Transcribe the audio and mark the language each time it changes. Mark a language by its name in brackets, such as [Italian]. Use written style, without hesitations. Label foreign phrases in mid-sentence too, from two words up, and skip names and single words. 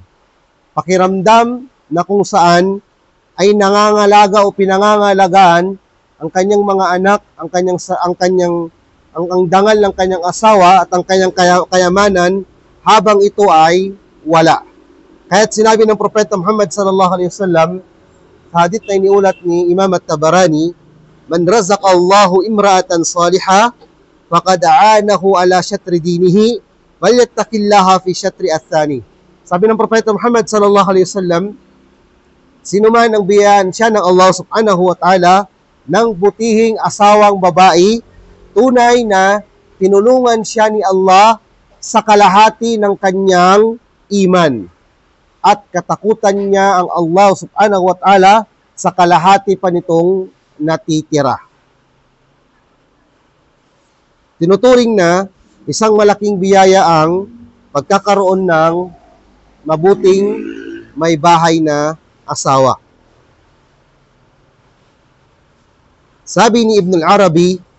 [Filipino] Pakiramdam na kung saan ay nangangalaga o pinangangalagaan ang kanyang mga anak, ang dangal ng kanyang asawa at ang kanyang kayamanan habang ito ay wala. Kaya't sinabi ng Propeta Muhammad [Arabic] صلى الله عليه وسلم [Filipino] sa hadith na iniulat ni Imam At-Tabarani, [Arabic] من رزق الله امرأة صالحة فقد أعانه على شطر دينه وليتق الله في شطر الثاني. [Filipino] Sabi ng Propeta Muhammad [Arabic] صلى الله عليه وسلم, [Filipino] sino man ang biyayaan siya ng Allah [Arabic] سبحانه وتعالى [Filipino] ng butihing asawang babae, tunay na tinulungan siya ni Allah sa kalahati ng kanyang iman at katakutan niya ang Allah [Arabic] سبحانه وتعالى [Filipino] sa kalahati pa nitong natitira. Tinuturing na isang malaking biyaya ang pagkakaroon ng mabuting may bahay na asawa. Sabi ni Ibn al-Arabi,